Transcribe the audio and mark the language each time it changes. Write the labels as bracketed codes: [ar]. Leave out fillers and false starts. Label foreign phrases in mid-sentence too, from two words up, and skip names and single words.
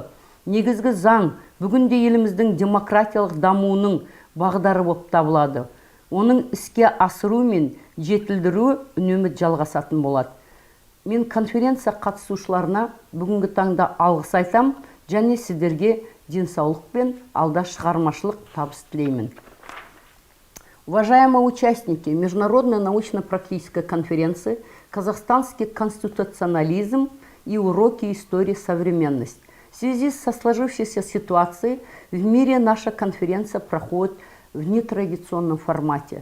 [kk] Негізгі заң бүгінде еліміздің демократиялық дамуының бағдары болып табылады. Оның іске асыру мен жетілдіру үнемі жалғасатын болады. Мен конференция қатысушыларына бүгінгі таңда алғыс айтам және сіздерге денсаулық пен алда шығармашылық табыс тілеймін. [ru] Уважаемые участники Международной научно-практической конференции «Казахстанский конституционализм и уроки истории современности». В связи со сложившейся ситуацией в мире наша конференция проходит в нетрадиционном формате.